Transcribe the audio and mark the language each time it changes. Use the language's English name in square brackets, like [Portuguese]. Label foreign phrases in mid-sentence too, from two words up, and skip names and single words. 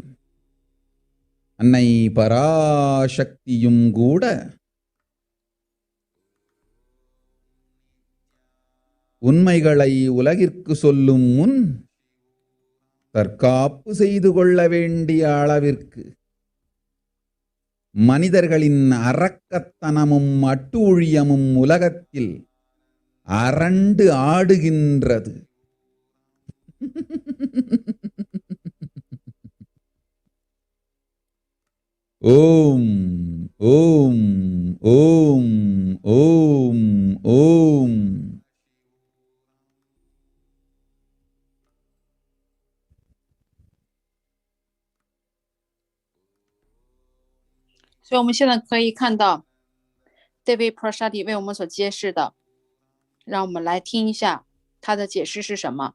[Tamil] அன்னை பராசக்தியும் கூட உண்மைகளை உலகிற்கு சொல்லும் முன் தற்காப்பு செய்து கொள்ள வேண்டிய அளவிற்கு மனிதர்களின் அரக்கத்தனமும் அட்டூழியமும் உலகத்தில் அரண்டு ஆடுகின்றது. [Sanskrit] ஓம் ஓம் ஓம் ஓம் ஓம். [Chinese] 所以我们现在可以看到 David Prashadi 为我们所揭示的，让我们来听一下他的解释是什么。